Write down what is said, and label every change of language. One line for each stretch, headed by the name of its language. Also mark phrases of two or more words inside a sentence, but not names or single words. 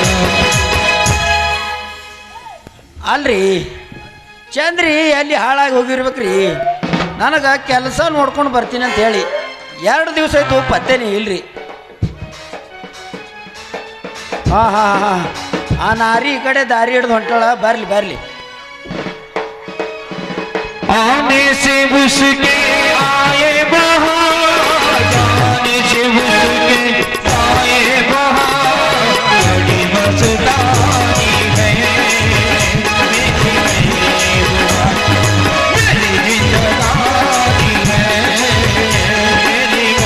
Kannada: ಅಲ್ರಿ ಚಂದ್ರಿ ಅಲ್ಲಿ ಹಾಳಾಗಿ ಹೋಗಿರ್ಬೇಕ್ರಿ. ನನಗೆ ಕೆಲಸ ನೋಡ್ಕೊಂಡು ಬರ್ತೀನಿ ಅಂತ ಹೇಳಿ 2 ದಿವಸ ಆಯ್ತು, ಪತ್ತೇನೆ ಇಲ್ರಿ. ಆ ನಾರಿ ಈ ಕಡೆ ದಾರಿ ಹಿಡ್ದು ಹೊಂಟಾಳ. ಬರ್ಲಿ.
Hindi: आने से उसके आए बहार, आने से उसके आए बहार, बड़ी मस्तानी है मेरी जिंदगानी है, मेरी